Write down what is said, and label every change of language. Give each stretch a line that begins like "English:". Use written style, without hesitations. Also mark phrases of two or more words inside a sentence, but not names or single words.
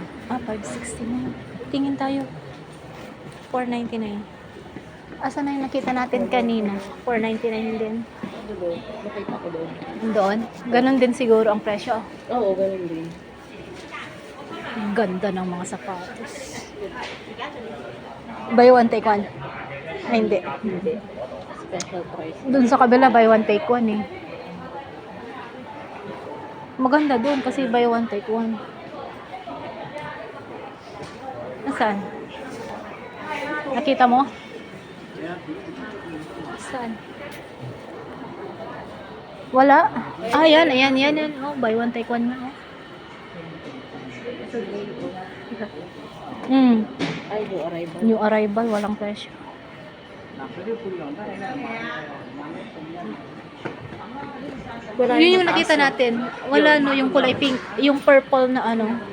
Filipino: 560 na. Tingin tayo. 499. Asa na yung nakita natin kanina? 499 din. Doon. Nakita ko doon. Doon? Ganon din siguro ang presyo. Oo, ganun din. Ang ganda ng mga sapatos.
English: Buy one take one.
Filipino: Ay, hindi. Hindi. Special price. Doon sa kabila,
English: buy one take one eh.
Filipino: Maganda doon kasi
English: buy one take one.
Filipino: Nasaan? Nakita mo? Saan? Wala. Yan.
English: Oh, buy one take one na. Ay, new arrival. New arrival,
Filipino: walang presyo. Yun yung nakita natin. Wala no, yung kulay pink. Yung purple na ano.